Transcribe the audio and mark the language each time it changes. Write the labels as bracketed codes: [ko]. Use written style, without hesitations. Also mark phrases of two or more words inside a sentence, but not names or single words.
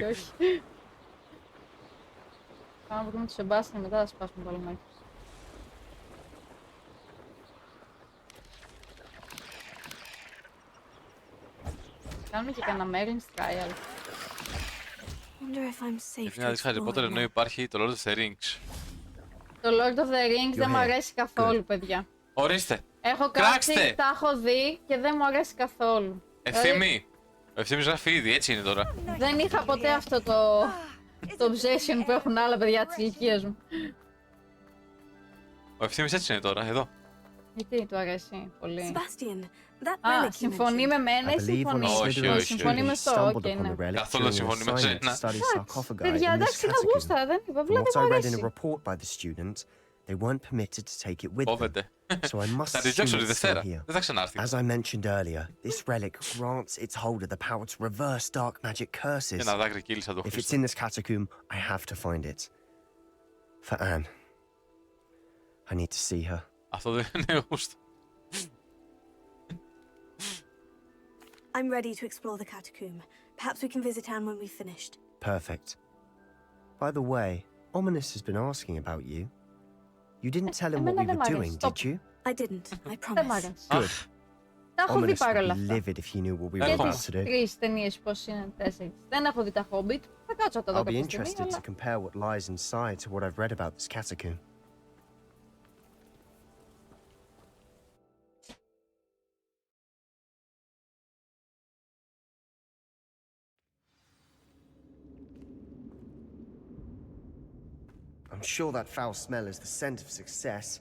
[el] όχι. Πάμε να βρούμε το Sebastian, μετά θα σπάσουμε το λαμάκι. Κάνουμε και κανένα Merlin's Trial. [en] Wonder if I'm safe [el] Γιατί [en] to [el] να δεις Harry [en] explore [el] Potter ενώ [en] more. [el] υπάρχει το Lord of the Rings. Το Lord of the Rings δεν μου [en] here. [el] αρέσει καθόλου, παιδιά. Ορίστε. Έχω Κράξτε! κάτσει, τα έχω δει και δεν μου αρέσει καθόλου. Ευθύμη. Ο Ευθύμης γράφει ήδη, έτσι είναι τώρα. Δεν είχα ποτέ αυτό το obsession που έχουν άλλα παιδιά της ηλικίας μου. Ο Ευθύμης έτσι είναι τώρα, εδώ. Γιατί του αρέσει πολύ. [en] Sebastian, that [el] Α, [en] relic you [el] συμφωνεί [en] mentioned. [el] με μένα [en] I [el] ή [en] believe when [el] συμφωνεί. [en] a [el] Όχι, [en] Slytherin [el] όχι, Συμφωνεί όχι. με [en] student [el] αυτό, [en] stumbled [el] οκ, [en] upon [el] ναι. [en] the relic [el] Καθόλου [en] during an [el] συμφωνεί με [en] assignment to [el] σένα. [en] study sarcophagi [el] Παιδιά, [en] in this [el] εντάξει, τα [en] catacomb. [el] γούστα, δεν είπα, [en] From [el] απλά [en] what [el] δεν [en] I [el] μου [en] read in a [el] αρέσει. [en] report by the student, they weren't permitted to take it with them, [el] Κόβεται. [en] so I must [el] Θα τη [en] assume [el] διώξω τη [en] it's still [el] Δευτέρα. [en] here. [el] Δεν θα ξανάρθει. [en] As I mentioned earlier, this relic grants its holder the power to reverse dark magic curses. [el] Ένα δάκρυ κύλησα το [en] If it's [el] Χρήστο. [en] in this catacomb, I have to find it. For Anne. I need to see her. Αυτό δεν είναι γούστο. I'm ready to explore the catacomb. Perhaps we can visit Anne when we've finished. Perfect. By the way, Ominous has been asking about you. You didn't tell him what we [el] Εμένα δεν [en] were [el] μ' [en] doing, [el] αρέσει. [en] did you? I didn't, I [el] Δεν μ' [en] promise. [el] αρέσει. [en] Good. [el] Τα έχω δει [en] Ominous [el] παρόλα [en] would be [el] αυτά. [en] livid if he knew what we [el] Και [en] were [el] Έρχομαι. [en] about [el] τις [en] to do. [el] τρεις ταινίες πώς είναι, 4. Δεν έχω δει τα Hobbit. Θα κάτσω να τα δω [en] I'll be [el] κάποια στιγμή, [en] interested to [el] αλλά... [en] compare what lies inside to what I've read about this catacomb. I'm sure that foul smell is the scent of success.